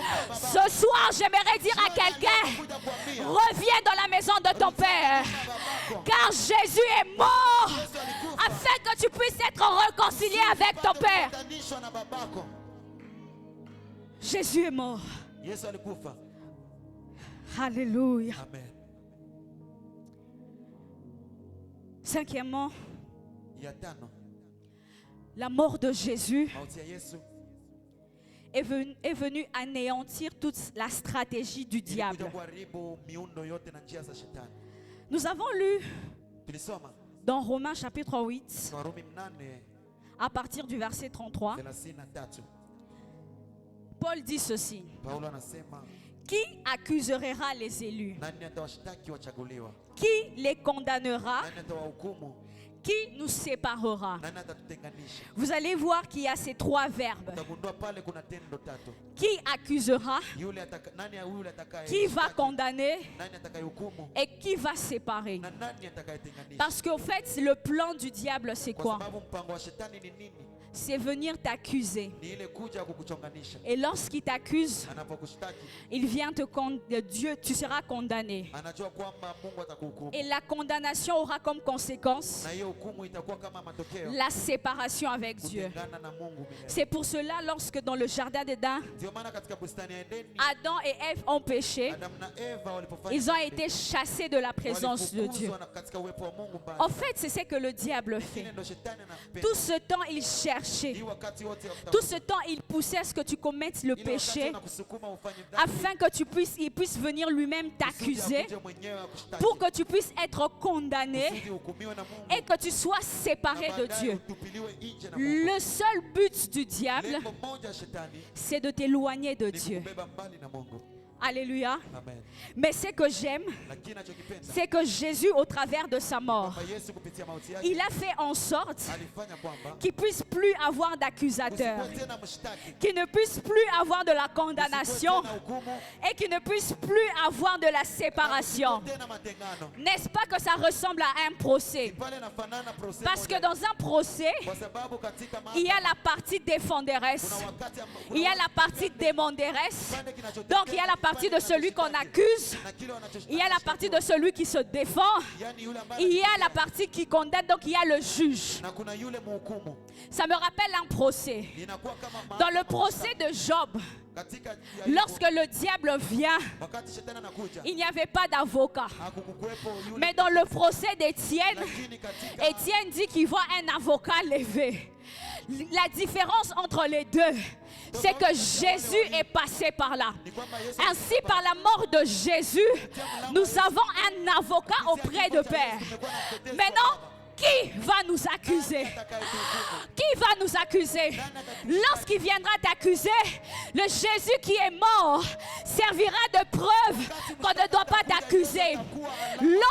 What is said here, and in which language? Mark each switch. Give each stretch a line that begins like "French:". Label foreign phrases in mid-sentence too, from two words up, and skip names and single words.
French: Ce soir, j'aimerais dire à quelqu'un, reviens dans la maison de ton Père. Car Jésus est mort afin que tu puisses être réconcilié avec ton Père. Jésus est mort.
Swahili: Yesu alikufa.
French: Alléluia. Amen. Cinquièmement,
Swahili: Ya tano,
French: la mort de Jésus
Swahili: mauti ya Yesu
French: est venue anéantir toute la stratégie du
Swahili: ilikuja
French: diable.
Swahili: kuharibu miundo yote na njia za shetani.
French: Nous avons lu
Swahili: Tulisoma
French: dans Romains chapitre 8,
Swahili: Warumi 8
French: à partir du verset 33,
Swahili: 33.
French: Paul dit ceci.
Swahili: Paulo anasema,
French: Qui accusera les élus?
Swahili: nani atawashtaki wachaguliwa?
French: Qui les condamnera?
Swahili: Nani atawahukumu?
French: Qui nous séparera?
Swahili: Nani atatutenganisha?
French: Vous allez voir qu'il y a ces trois verbes.
Swahili: Utagundua pale kuna tendo tatu.
French: Qui accusera?
Swahili: Nani yule atakaye?
French: Qui va condamner?
Swahili: Nani atakayehukumu?
French: Et qui va séparer?
Swahili: Na nani atakayetenganisha?
French: Parce qu'au fait, le plan du diable, c'est
Swahili: Kwa
French: quoi?
Swahili: sababu mpango wa shetani ni nini?
French: C'est venir t'accuser.
Swahili: Ni ile kuja kukuchonganisha.
French: Et lorsqu'il t'accuse,
Swahili: Anapokushtaki,
French: il vient te condamner. Dieu, tu seras condamné.
Swahili: anajua kwamba Mungu atakuhukumu.
French: Et la condamnation aura comme conséquence
Swahili: Na hiyo hukumu itakuwa kama matokeo
French: la séparation avec Dieu.
Swahili: kutengana na Mungu milele.
French: C'est pour cela, lorsque dans le jardin d'Éden,
Swahili: Ndio maana katika bustani ya Edeni,
French: Adam et Ève ont péché,
Swahili: Adam na Eva walipofanya
French: ils ont
Swahili: dhambi,
French: été chassés de la présence de Dieu.
Swahili: walifukuzwa katika uwepo wa Mungu mbali.
French: En fait, c'est ce que le diable fait.
Swahili: Kile ndo shetani anapenda.
French: Tout ce temps, il cherchait.
Swahili: Hii wakati wote
French: Tout ce temps, il poussait à ce que tu commettes le
Swahili: ile wakati
French: péché
Swahili: anakusukuma ufanye dhambi,
French: afin que il puisse venir lui-même
Swahili: kusudi
French: t'accuser
Swahili: akuje mwenyewe akushtaki,
French: pour que tu puisses être condamné
Swahili: kusudi uhukumiwe na Mungu,
French: et que tu sois séparé
Swahili: na
French: de
Swahili: baadaye
French: Dieu.
Swahili: utupiliwe nje na Mungu.
French: Le seul but du diable,
Swahili: Lengo moja shetani
French: c'est de t'éloigner de
Swahili: ni
French: Dieu.
Swahili: kubeba mbali na Mungu.
French: Alléluia. Amen. Mais ce que j'aime,
Swahili: Lakini nachokipenda
French: c'est que Jésus, au travers de sa mort,
Swahili: kwamba Yesu kupitia mauti yake
French: il a fait en sorte
Swahili: alifanya kwamba
French: qu'il ne puisse plus avoir d'accusateur,
Swahili: usikuwe tena mshtaki,
French: qu'il ne puisse plus avoir de la
Swahili: usikuwe
French: condamnation
Swahili: tena hukumu,
French: et qu'il ne puisse plus avoir de la séparation.
Swahili: usikuwe tena matengano.
French: N'est-ce pas que ça ressemble à un procès?
Swahili: Pale inafanana procès
French: Parce que
Swahili: moja.
French: dans un procès,
Swahili: Kwa sababu katika
French: il y a
Swahili: mahakama
French: la partie défenderesse,
Swahili: kuna wakati
French: il y a la partie demanderesse,
Swahili: kipande kinachotetea,
French: donc il y a la partie de celui qu'on accuse,
Swahili: na kile wanachoshtaki,
French: il y a la partie de celui qui se défend,
Swahili: yani yule ambaye
French: il y a la partie qui condamne, donc il y a le juge.
Swahili: na kuna yule mhukumu.
French: Ça me rappelle un procès.
Swahili: Inakuwa kama
French: Dans le procès de Job,
Swahili: katika
French: lorsque le diable vient,
Swahili: wakati shetani anakuja
French: il n'y avait pas d'avocat.
Swahili: hakukuwepo yule,
French: Mais dans le procès d'Étienne,
Swahili: lakini katika
French: Étienne dit qu'il voit un avocat levé. La différence entre les deux, c'est que Jésus est passé par là.
Swahili: ni kwamba Yesu
French: Ainsi, par la mort de Jésus, nous avons un avocat auprès de Père. Maintenant, qui va nous accuser? Qui va nous accuser? Lorsqu'il viendra t'accuser, le Jésus qui est mort servira de preuve qu'on ne doit pas t'accuser.